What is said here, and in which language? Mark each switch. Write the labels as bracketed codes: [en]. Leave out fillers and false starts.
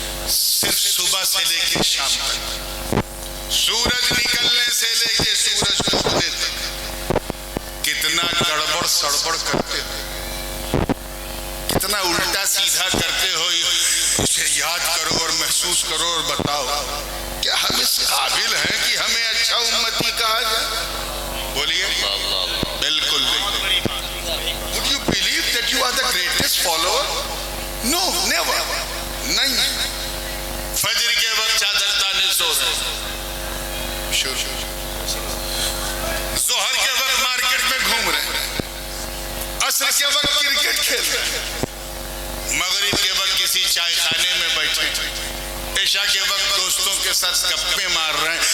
[ur] صرف صبح سے لے کے شام تک، سورج نکلنے سے لے کے سورج ڈوبنے تک کتنا گڑبڑ سڑبڑ کرتے ہو، کتنا الٹا سیدھا کرتے ہو، اسے یاد کرو اور محسوس کرو اور بتاؤ کیا ہم اس قابل ہیں کہ ہمیں اچھا امتی کہا جائے؟ بولیے بالکل نہیں. [en] Would you believe that you are the greatest follower? No, never. [ur] نہیں. فجر کے وقت چادر تانے سو رہے، ظہر کے وقت مارکیٹ میں گھوم رہے، عصر کے وقت کرکٹ کھیل رہے، مغرب کے وقت کسی چائے خانے میں بیٹھے، عشاء کے وقت دوستوں کے ساتھ گپیں مار رہے ہیں.